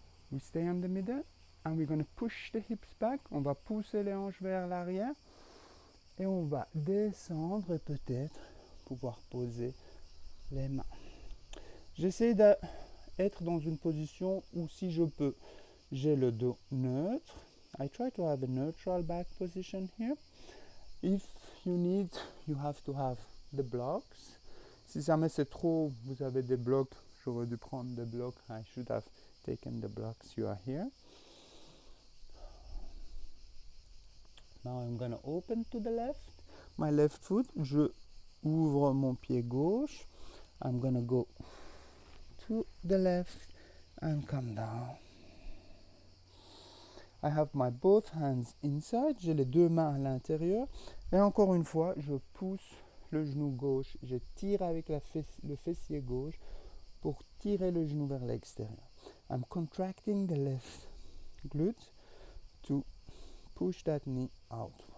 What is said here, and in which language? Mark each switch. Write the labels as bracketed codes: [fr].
[en] We stay in the middle and we're going to push the hips back. [fr] On va pousser les hanches vers l'arrière et on va descendre et peut-être pouvoir poser les mains. J'essaie d'être dans une position où si je peux, j'ai le dos neutre. [en] I try to have a neutral back position here. If you need, you have to have the blocks. [fr] Si jamais c'est trop, vous avez des blocs, j'aurais dû prendre des blocs. [en] I should have taken the blocks. You are here. Now I'm gonna open to the left. My left foot, [fr] je ouvre mon pied gauche. [en] I'm gonna go to the left and come down. I have my both hands inside. [fr] J'ai les deux mains à l'intérieur. Et encore une fois, je pousse le genou gauche. Je tire avec le fessier gauche pour tirer le genou vers l'extérieur. [en] I'm contracting the left glute to push that knee out.